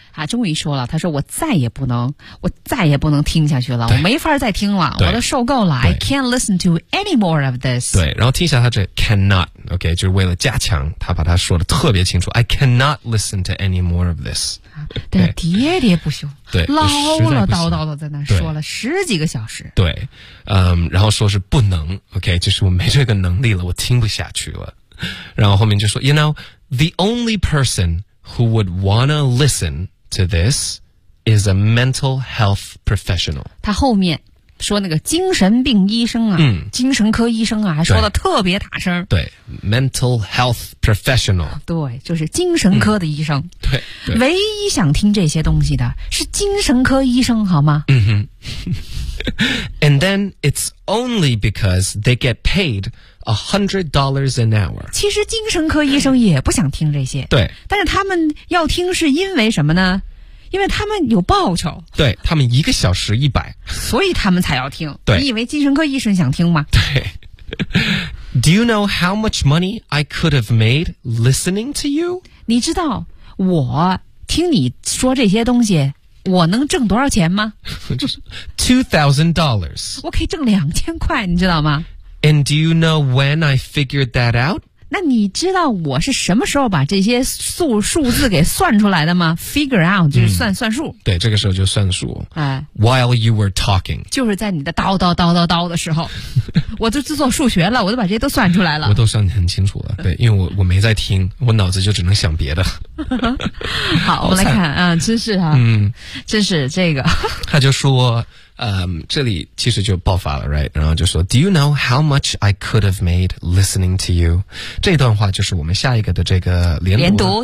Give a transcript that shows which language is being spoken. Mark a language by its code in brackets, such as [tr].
[zh] 他终于说了，他说我再也不能听下去了，我没法再听了，我都受够了。 [en] I can't listen to any more of this。 [zh] 对，然后听一下他这 cannot，OK，就是为了加强，他把他说的特别清楚。 [en] I cannot listen to any more of this。 [zh] 但喋喋不休，对，唠唠叨叨的在那说了十几个小时。对，然后说是不能 ，OK， 就是我没这个能力了，我听不下去了。然后后面就说 [en] ，You know, the only person who would wanna listen to this is a mental health professional。 [zh] 他后面说那个精神病医生啊，精神科医生啊，还说的特别大声。对 [en] ，mental health professional。 [zh] 对，就是精神科的医生。对，唯一想听这些东西的是精神科医生，好吗？嗯哼。 [en] And then it's only because they get paid $100 an hour. [zh] 其实精神科医生也不想听这些。对，但是他们要听是因为什么呢？因为他们有报酬，对，他们一个小时100，所以他们才要听。对，你以为精神科医生想听吗？对。 [en] Do you know how much money I could have made listening to you? [zh] 你知道我听你说这些东西我能挣多少钱吗？ [en] $2,000。 [zh] 我可以挣2000块，你知道吗？ [en] And do you know when I figured that out? [zh] 那你知道我是什么时候把这些数字给算出来的吗？ Figure out 就是算数。对，这个时候就算数。哎， [en] While you were talking， [zh] 就是在你的叨叨叨叨叨的时候，我就自做数学了，我都把这些都算出来了。我都算很清楚了。对，因为我没在听，我脑子就只能想别的。好，我们来看啊，真是啊，真是这个。他就说，这里其实就爆发了 ， [en] right？ [zh] 然后就说 [en] ，Do you know how much I could have made listening to you？ [zh] 这段话就是我们下一个的这个连读